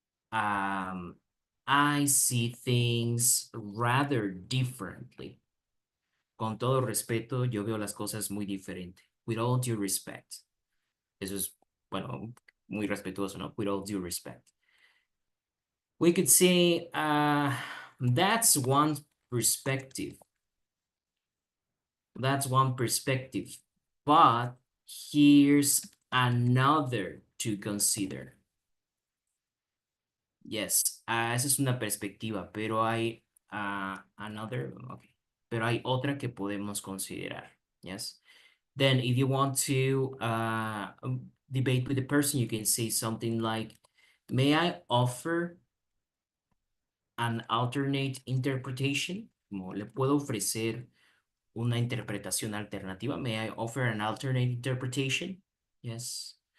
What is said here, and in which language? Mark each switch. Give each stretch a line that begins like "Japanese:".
English: Um, I see things rather differently.
Spanish: Con todo respeto, yo veo las cosas muy diferente.
English: With all due respect.
Spanish: Eso es, bueno, muy respetuoso, ¿no?
English: With all due respect. We could say, that's one perspective. That's one perspective. But here's another to consider.
Spanish: Yes, esa es una perspectiva, pero hay another, okay. Pero hay otra que podemos considerar.
English: Yes. Then if you want to debate with the person, you can say something like, may I offer an alternate interpretation?
Spanish: Como le puedo ofrecer una interpretación alternativa.
English: May I offer an alternate interpretation? Yes.